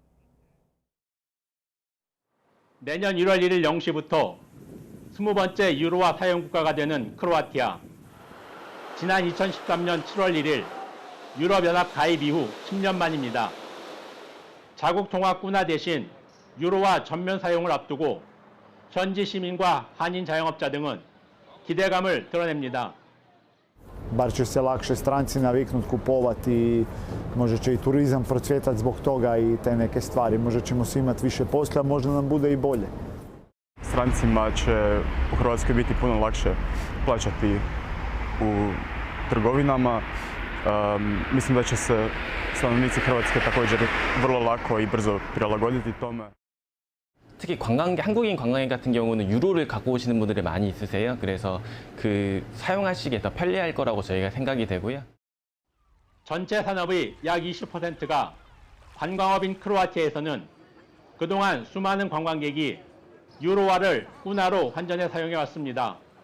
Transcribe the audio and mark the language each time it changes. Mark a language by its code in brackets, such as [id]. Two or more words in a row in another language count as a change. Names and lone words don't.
[ko] 내년 1월 1일 0시부터 20번째 유로화 사용 국가가 되는 크로아티아. 지난 2013년 7월 1일 유럽연합 가입 이후 10년 만입니다. 자국 통화 꾼화 대신 유로화 전면 사용을 앞두고 현지 시민과 한인 자영업자 등은 기대감을 드러냅니다. [hr] Bar će se lakše stranci naviknuti kupovati, možda će i turizam procvjetati zbog toga i te neke stvari. Možda ćemo svi imati više posla, možda nam bude i bolje. Strancima će u Hrvatskoj biti puno lakše plaćati u trgovinama. Mislim da će se stanovnici Hrvatske također vrlo lako i brzo prilagoditi tome. [ko] 특히 한국인 관광객 같은 경우는 유로를 갖고 오시는 분들이 많이 있으세요. 그래서 사용하시기에 더 편리할 거라고 저희가 생각이 되고요. 전체 산업의 약 20%가 관광업인 크로아티아에서는 그동안 수많은 관광객이 유로화를 운하로 환전해 사용해 왔습니다.